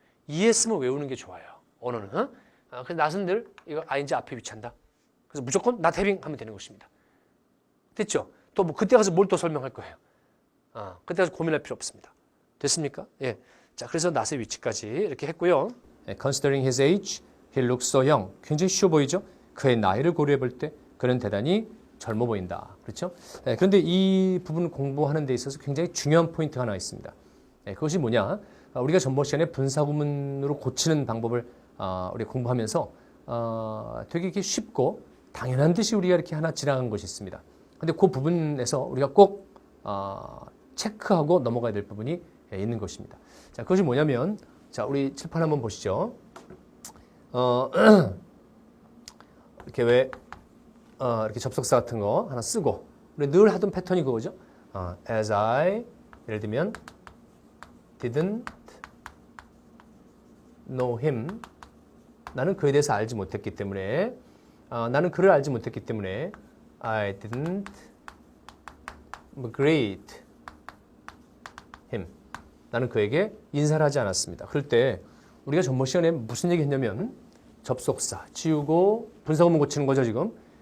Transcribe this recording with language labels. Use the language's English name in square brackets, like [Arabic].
[Korean] 이해했으면 외우는 게 좋아요. 언어는. 그래서 not은 늘 이거 ing 앞에 위치한다. 그래서 무조건 not having 하면 되는 것입니다. 됐죠? 또 뭐 그때 가서 뭘 또 설명할 거예요. 그때 가서 고민할 필요 없습니다. 됐습니까? 예. 자, 그래서 not의 위치까지 이렇게 했고요. [English] Considering his age, he looks so young. [Korean] 굉장히 쉬워 보이죠? 그의 나이를 고려해 볼 때 그는 대단히 젊어 보인다. 그렇죠? 그런데 이 부분 공부하는 데 있어서 굉장히 중요한 포인트가 하나 있습니다. 그것이 뭐냐? 우리가 전번 시간에 분사구문으로 고치는 방법을 우리가 공부하면서 되게 이렇게 쉽고 당연한 듯이 우리가 이렇게 하나 지나간 것이 있습니다. 근데 그 부분에서 우리가 꼭 체크하고 넘어가야 될 부분이 있는 것입니다. 자, 그것이 뭐냐면, 자, 우리 칠판 한번 보시죠. 이렇게 이렇게 접속사 같은 거 하나 쓰고, 우리 늘 하던 패턴이 그거죠. [English] As I, 예를 들면, didn't know him. [Korean] 나는 그에 대해서 알지 못했기 때문에, 나는 그를 알지 못했기 때문에, [English] I didn't greet him. [Korean] 나는 그에게 인사를 하지 않았습니다. 그럴 때 우리가 전번 시간에 무슨 얘기 했냐면 접속사 지우고 분사구문 고치는 거죠 지금.